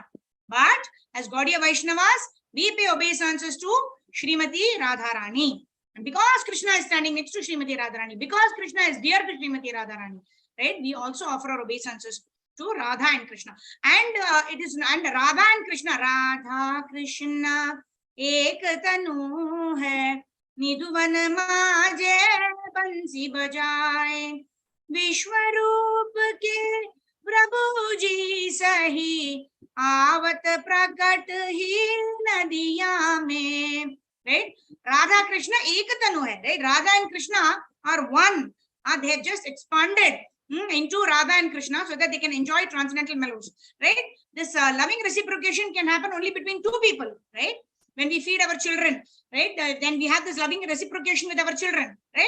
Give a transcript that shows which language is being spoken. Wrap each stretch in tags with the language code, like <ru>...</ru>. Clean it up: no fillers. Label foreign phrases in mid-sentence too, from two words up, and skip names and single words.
<en>But as Gaudiya Vaishnavas, we pay obeisances to Srimati Radharani. And because Krishna is standing next to Srimati Radharani, because Krishna is dear to Srimati Radharani, right? We also offer our obeisances to Radha and Krishna. And Radha and Krishna,</en> <hi>राधा कृष्ण एक तनु है, निधुवन माझे बंसी बजाए, विश्वरूप के प्रभु जी सही, आवत प्रकट ही नदिया में,</hi> <en>right?</en> <hi>राधा कृष्ण एक तनु है,</hi> <en>right? Radha and Krishna are one. They have just expanded into Radha and Krishna so that they can enjoy transcendental mellows, right? This loving reciprocation can happen only between two people, right? When we feed our children, right? Then we have this loving reciprocation with our children, right?</en>